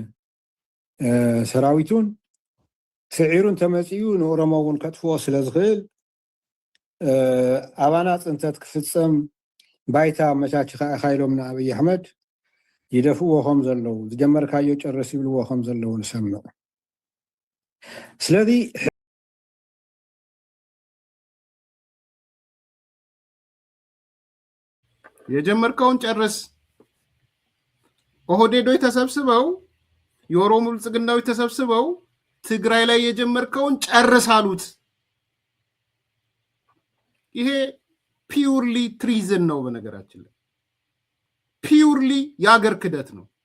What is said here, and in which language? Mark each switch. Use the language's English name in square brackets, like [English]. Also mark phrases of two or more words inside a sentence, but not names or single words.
[Tigrinya] ሰራዊቱን ስዒሩን ተመፂኡ ንኦሮሞ እውን ከጥፍዎ ስለ ዝኽእል አባና ጽንተት ክፍጸም ባይታ መቻች ኢሎም ንአብይ አሕመድ ይደፍዎ ከም ዘለው ዝጀመርካዮ ጨርስ ይብልዎ ከም ዘለው ንሰምዕ። ስለዚ [Amharic] የጀመርከውን ጨርስ። ኦህዴዶች ተሰብስበው የኦሮሞ ብልጽግናዎች ተሰብስበው ትግራይ ላይ የጀመርከውን ጨርስ አሉት። ይሄ [English] purely treason [Amharic] ነው። በነገራችን ላይ ፒውርሊ የአገር ክደት ነው።